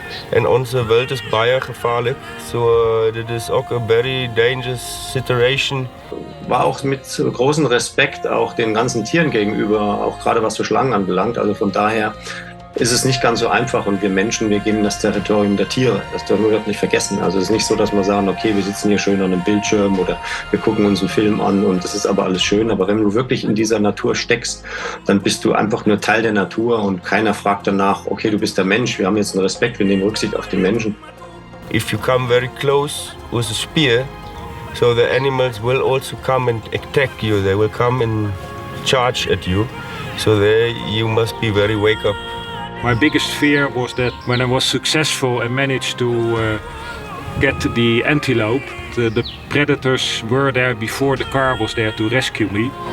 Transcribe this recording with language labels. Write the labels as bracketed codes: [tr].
[af] En onze wild is baie gevaarlijk. So, dit is ook [en] a very dangerous situation. [de] War auch mit großem Respekt auch den ganzen Tieren gegenüber, auch gerade was so Schlangen anbelangt. Also von daher ist es nicht ganz so einfach, und wir Menschen, wir gehen in das Territorium der Tiere. Das dürfen wir nicht vergessen. Also es ist nicht so, dass wir sagen, okay, wir sitzen hier schön an einem Bildschirm oder wir gucken uns einen Film an und das ist aber alles schön. Aber wenn du wirklich in dieser Natur steckst, dann bist du einfach nur Teil der Natur und keiner fragt danach, okay, du bist der Mensch, wir haben jetzt einen Respekt, wir nehmen Rücksicht auf den Menschen. [en] If you come very close with a spear, so the animals will also come and attack you. They will come and charge at you. So there you must be very wake up. My biggest fear was that when I was successful and managed to get the antelope, the predators were there before the car was there to rescue me.